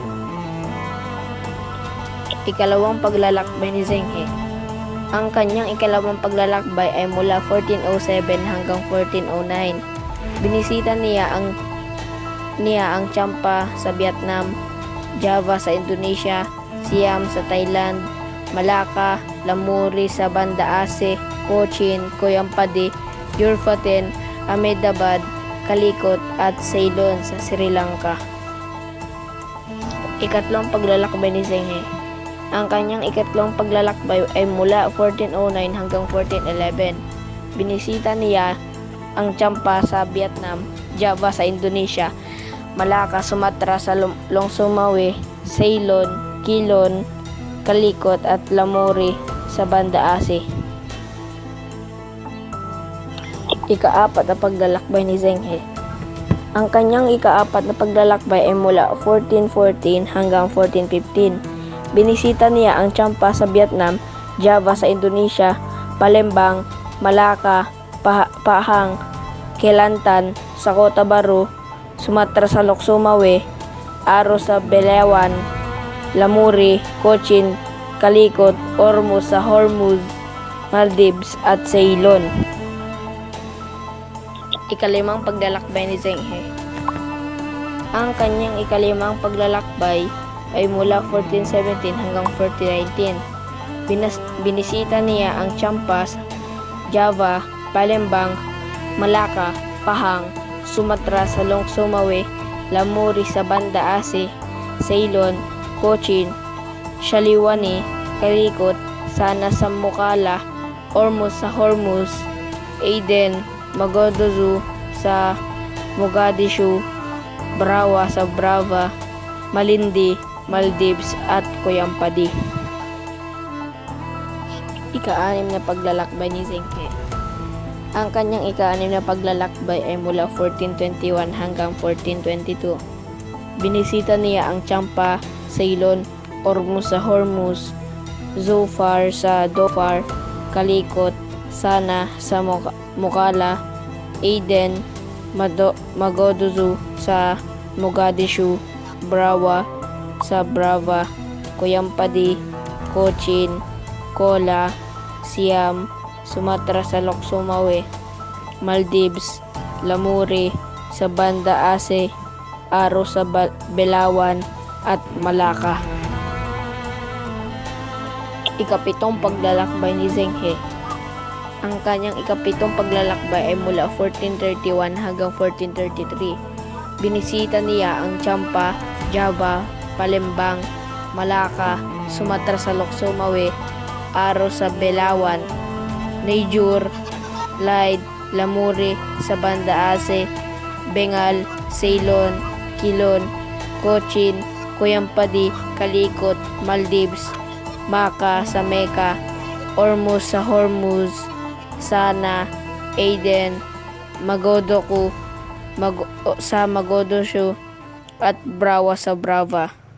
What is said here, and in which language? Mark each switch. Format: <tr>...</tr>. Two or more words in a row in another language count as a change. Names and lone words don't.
<tl>Ikalawang paglalakbay ni Zheng He. Ang kanyang ikalawang paglalakbay ay mula 1407 hanggang 1409. Binisita niya ang Champa sa Vietnam, Java sa Indonesia, Siam sa Thailand, Malacca, Lamuri sa Banda Aceh, Cochin, Coyampada, Jurfaten, Ahmedabad, Calicut at Ceylon sa Sri Lanka. Ikatlong paglalakbay ni Zheng He. Ang kanyang ikatlong paglalakbay ay mula 1409 hanggang 1411. Binisita niya ang Champa sa Vietnam, Java sa Indonesia, Malacca, Sumatra sa Longsumawe, Ceylon, Quilon, Calicut at Lamuri sa Banda Aceh. Ikaapat na paglalakbay ni Zheng He. Ang kanyang ikaapat na paglalakbay ay mula 1414 hanggang 1415. Binisita niya ang Champa sa Vietnam, Java sa Indonesia, Palembang, Malacca, Pahang, Kelantan sa Kota Baru, Sumatra sa Lhokseumawe, Aro sa Belawan, Lamuri, Cochin, Calicut, Ormuz sa Hormuz, Maldives at Ceylon. Ikalimang paglalakbay ni Zheng He. Ang kanyang ikalimang paglalakbay ay mula 1417 hanggang 1419. Binisita niya ang Champa, Java, Palembang, Malacca, Pahang, Sumatra sa Lhokseumawe, Lamuri sa Banda Aceh, Ceylon, Cochin, Shaliwani, Calicut, Sana sa Mukalla, Ormuz sa Hormuz, Aden, Magodozu sa Mogadishu, Brawa sa Brava, Malindi, Maldives at Coyampada. Ika-anim na paglalakbay ni Zheng He. Ang kanyang ika-anim na paglalakbay ay mula 1421 hanggang 1422. Binisita niya ang Champa, Ceylon, Ormuz sa Hormuz, Zufar sa Dhofar, Calicut, Sana sa Mukalla, Aden, Magodozu sa Mogadishu, Brawa sa Brava, Coyampada, Cochin, Kola, Siam, Sumatra sa Lhokseumawe, Maldives, Lamuri sa Banda Aceh, Aro sa Belawan at Malacca. Ikapitong paglalakbay ni Zheng He. Ang kanyang ikapitong paglalakbay ay mula 1431 hanggang 1433. Binisita niya ang Champa, Java, Palembang, Malacca, Sumatra sa Lhokseumawe, Aro sa Belawan, Nijur, Laid, Lamuri sa Banda Aceh, Bengal, Ceylon, Quilon, Cochin, Coyampada, Calicut, Maldives, Maka sa Mecca, Ormuz sa Hormuz, Sana, Aden, Magodoku sa Magodoshu at Brawa sa Brava.</tl>